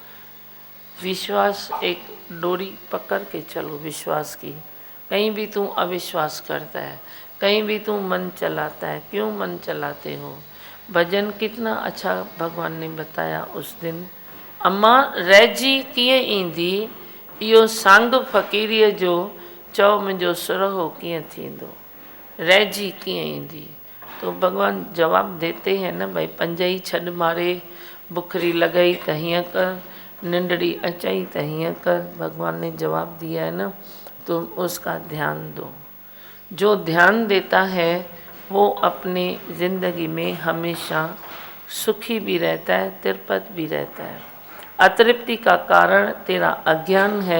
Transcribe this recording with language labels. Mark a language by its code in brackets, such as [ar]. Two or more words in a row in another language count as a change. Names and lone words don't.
[hi] विश्वास एक डोरी पकड़ के चलो विश्वास की। कहीं भी तू अविश्वास करता है, कहीं भी तू मन चलाता है। क्यों मन चलाते हो? भजन कितना अच्छा भगवान ने बताया उस दिन। [sd] अम्मा रैजी किए ईंदी, इहो संग फ़कीरीअ जो, चओ मुंहिंजो सुरहो कीअं थींदो। रैजी कीअं ईंदी? [hi] तो भगवान जवाब देते हैं ना, [sd] भाई पंजई छॾ मारे, बुखरी लॻई त हीअं कर, निंडड़ी अचई त हीअं कर। [hi] भगवान ने जवाब दिया है ना, तुम उसका ध्यान दो। जो ध्यान देता है वो अपने ज़िंदगी में हमेशा सुखी भी रहता है, तृप्त भी रहता है। अतृप्ति का कारण तेरा अज्ञान है।